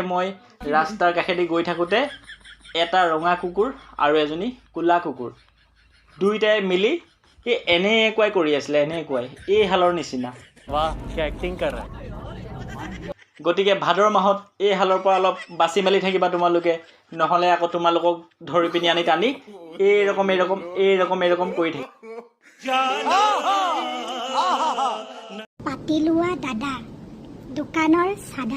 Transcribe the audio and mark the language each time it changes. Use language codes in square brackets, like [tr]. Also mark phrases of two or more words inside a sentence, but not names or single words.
[as] মই ৰাস্তাৰ কাষেদি গৈ থাকোঁতে এটা ৰঙা কুকুৰ আৰু এজনী ক'লা কুকুৰ দুইটাই মিলি এই এনেকুৱাই কৰি আছিলে, এনেকুৱাই এই হালৰ নিচিনা। [hi] वाह क्या एक्टिंग कर रहा है। [as] গতিকে ভাদৰ মাহত এই হালৰ পৰা অলপ বাচি মেলি থাকিবা তোমালোকে, নহ'লে আকৌ তোমালোকক ধৰি পিনি আনি টানি এইৰকম কৰি থাকিব। পাতি লোৱা দাদা, দোকানৰ চাদা।